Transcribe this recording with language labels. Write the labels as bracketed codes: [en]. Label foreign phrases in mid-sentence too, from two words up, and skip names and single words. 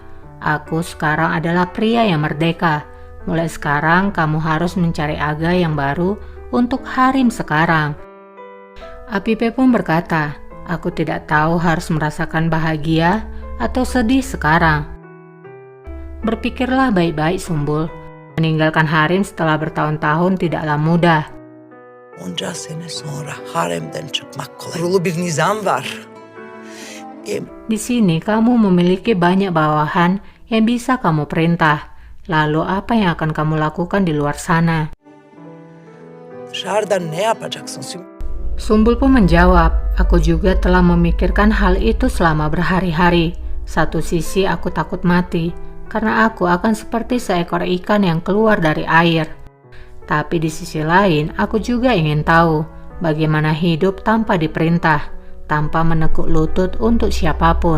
[id] Aku sekarang adalah pria yang merdeka. Mulai sekarang kamu harus mencari aga yang baru untuk harem sekarang. Apipe pun berkata, aku tidak tahu harus merasakan bahagia atau sedih sekarang. Berpikirlah baik-baik Sumbul. Meninggalkan harem setelah bertahun-tahun tidaklah mudah. [tr] Onca sene sonra haremden çıkmak kolay. Kurulu bir nizam var. [id] Di sini kamu memiliki banyak bawahan yang bisa kamu perintah. Lalu apa yang akan kamu lakukan di luar sana? [tr] Dışarıda ne yapacaksın? [id] Sumbul pun menjawab, aku juga telah memikirkan hal itu selama berhari-hari. Satu sisi aku takut mati, karena aku akan seperti seekor ikan yang keluar dari air. Tapi di sisi lain, aku juga ingin tahu bagaimana hidup tanpa diperintah, tanpa menekuk lutut untuk siapapun.